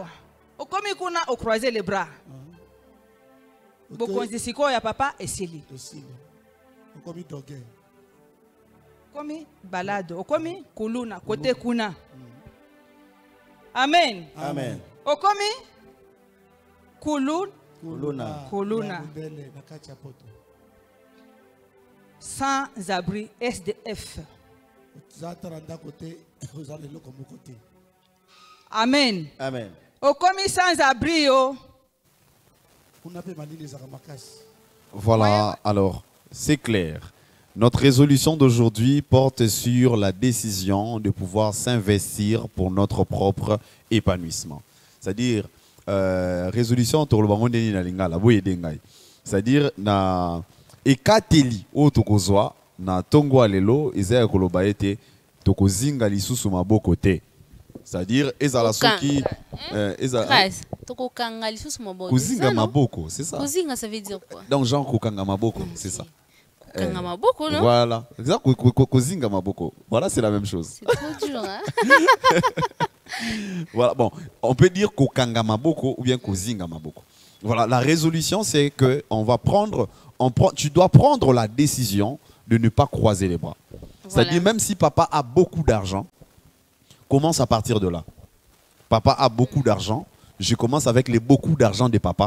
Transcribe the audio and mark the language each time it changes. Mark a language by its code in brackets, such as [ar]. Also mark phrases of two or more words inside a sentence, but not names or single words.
[ln] Okomi kuna o [fr] croiser les bras. [ln] Bokonzi siko ya papa esili. Okomi doge. okomi balade, okomi kuluna, kote kuna. Amen. Amen. Okomi Kuluna. kuluna. [fr] Sans abri, SDF. [ln] Amen. Amen. Okomi [fr] sans abri [ln] yo. [fr] Voilà, alors, c'est clair. Notre résolution d'aujourd'hui porte sur la décision de pouvoir s'investir pour notre propre épanouissement. C'est-à-dire, résolution sur le [ln] bango ndeni na lingala, boye dengai. C'est-à-dire, na ekateli o tokozwa na tongo alelo ezaya koloba ete tokozinga lisusu maboko te. C'est-à-dire, ezala soki tokokanga lisusu maboko. Kozinga maboko, [fr] c'est ça. Kozinga, ça veut dire quoi? Donc, genre [ln] kokanga maboko, [fr] c'est ça. [ln] Kokanga maboko, [fr] non? Voilà. Exact. [ln] Kozinga maboko. [fr] Voilà, c'est la même chose. C'est trop dur, hein? Voilà, bon, on peut dire [ln] kokanga maboko [fr] ou bien [ln] kozinga maboko. [fr] Voilà, la résolution, c'est que tu dois prendre la décision de ne pas croiser les bras. Voilà. C'est-à-dire, même si papa a beaucoup d'argent, commence à partir de là. Papa a beaucoup d'argent, je commence avec les beaucoup d'argent de papa.